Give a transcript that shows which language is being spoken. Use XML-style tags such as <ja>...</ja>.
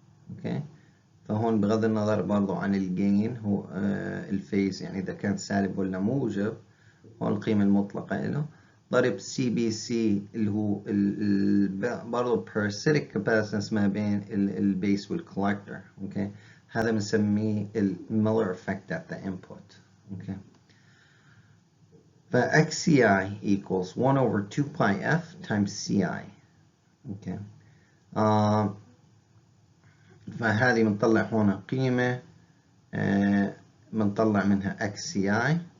<ar>اوكي، فهون بغض النظر برضو عن الجين هو الفيز، يعني إذا كان سالب ولا موجب، هون القيمة المطلقة له ضرب سي بي سي اللي هو برضو parasitic capacitance ما بين البيس والكولكتور. اوكي، هذا بنسميه الميلر</ar> <en>effect at the input. Okay, ف XCI equals 1 over 2 pi F times CI.</en> <ar>اوكي، فهذه بنطلع هنا قيمة بنطلع منها XCI.</ar>